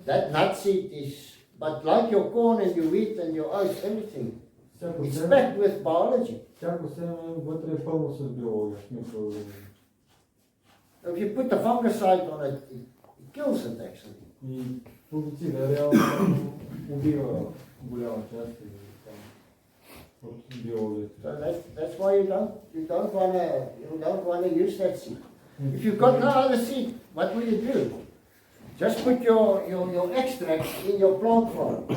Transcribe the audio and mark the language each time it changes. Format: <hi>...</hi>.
<en>That nut seed is, but like your corn and your wheat and your oats, everything, It's packed with biology.</en> <bg>Всяко семе вътре е пълно с биология.</bg> <en>If you put the fungicide on it, it kills it actually.</en> <bg>И фунгицида реално убива голяма част от биологията.</bg> <en>So that's why you don't wanna use that seed. If you've got no other seed, what will you do? Just put your extract in your plant farm.</en>